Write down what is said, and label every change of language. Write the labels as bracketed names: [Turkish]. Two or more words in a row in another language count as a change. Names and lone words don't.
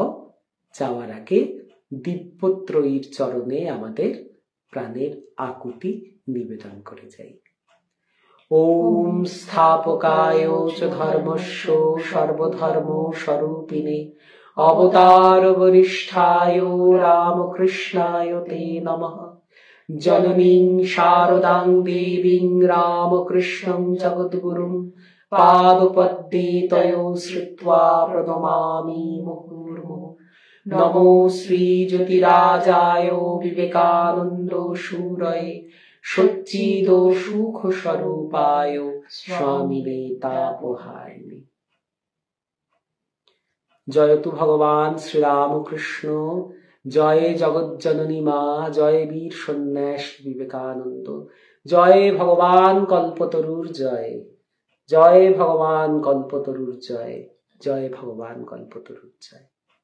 [Bangla] যাওয়ার আগে দিব্যত্রয়ীর চরণে আমাদের প্রাণের আকুতি নিবেদন করে যাই। [Sanskrit] ওম স্থাপকায় চ ধর্মস্য সর্বধর্ম স্বরূপিণে অবতার বরিষ্ঠায় রামকৃষ্ণায় তে নমঃ। জননীং শারদাং দেবীং রামকৃষ্ণং জগদ্গুরুং পাদপদ্মে তয়ো শ্রিত্বা প্রণমামি মুহুর্মুহুঃ। নমো শ্রী জ্যোতিরাজায় বিবেকানন্দ শূরয়ে সচ্চিদ সুখ স্বরূপায় স্বামিনে তাপহারিণে। [Bangla] জয়তু ভগবান শ্রীরামকৃষ্ণ, জয় জগজ্জননী মা, জয় বীর সন্ন্যাস বিবেকানন্দ, জয় ভগবান কল্পতরুর জয়, জয় ভগবান কল্পতরুর জয়, জয় ভগবান কল্পতরুর জয়।